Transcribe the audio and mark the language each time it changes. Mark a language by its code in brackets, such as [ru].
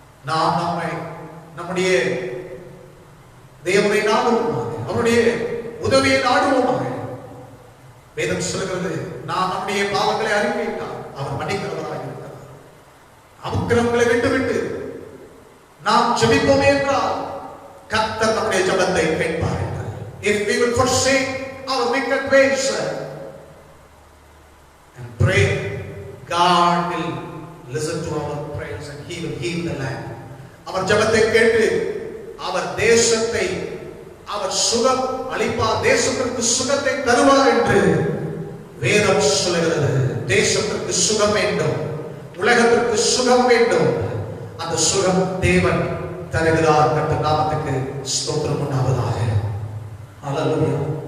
[ta] நாம் நம்முடைய தேவனை நாடுவோமாக, அவருடைய உதவியை நாடுவோமாக. வேதம் சொல்கிறது, நாம் நம்முடைய பாவங்களை அறிக்கையிட்டால் அவர் மன்னிக்கிறவராக இருக்கிறார். அக்கிரமங்களை விட்டுவிட்டு நாம் ஜெபிப்போம் என்றால் கர்த்தர் நம்முடைய ஜெபத்தை கேட்பார் என்றார். [en] If we will forsake our wicked ways and pray, God will listen to our prayers and he will heal the land. [ta] அவர் ஜெபத்தை கேட்டு அவர் தேசத்தை அவர் சுகம் அளிப்பார், தேசத்திற்கு சுகத்தை தருவார் என்று வேதம் சொல்கிறது. தேசத்திற்கு சுகம் வேண்டும், உலகத்திற்கு சுகம் வேண்டும். அந்த சுகம் தேவன் தருகிறார். கர்த்தர் நாமத்துக்கு ஸ்தோத்திரம் உண்டாவதாக. ஹல்லேலூயா.